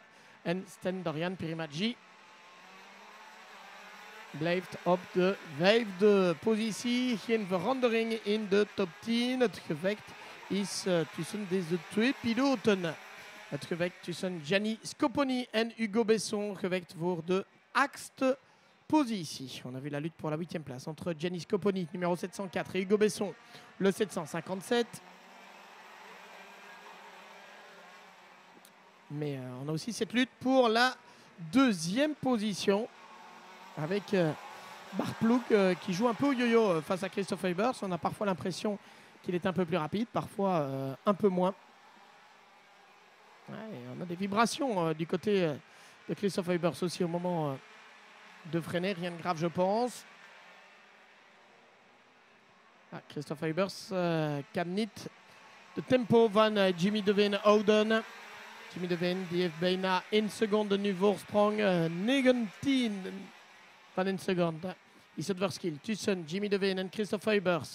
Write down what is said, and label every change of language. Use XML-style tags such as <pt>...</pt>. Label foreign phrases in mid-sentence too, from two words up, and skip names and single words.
<nl>En Sten Dorian Pirimaggi blijft op de 5e positie. Geen verandering in de top 10. Het gevecht is tussen deze twee piloten. Het gevecht tussen Gianni Scoponi en Hugo Besson. Gevecht voor de 8e positie.</nl> <fr>On a vu la lutte pour la 8e place entre Gianni Scoponi, numéro 704, et Hugo Besson, le 757. Mais on a aussi cette lutte pour la 2e position avec Bart Ploeg qui joue un peu au yo-yo face à Christophe Huybers. On a parfois l'impression qu'il est un peu plus rapide, parfois un peu moins. Ouais, on a des vibrations du côté de Christophe Huybers aussi au moment de freiner. Rien de grave, je pense.</fr> <nl>Ah, Christophe Huybers kan niet de tempo van Jimmy Deveen houden. Jimmy Deveen die heeft bijna 1 seconde nu voorsprong. 19 van 1 seconde is het verschil tussen Jimmy Deveen en Christophe Huybers.</nl>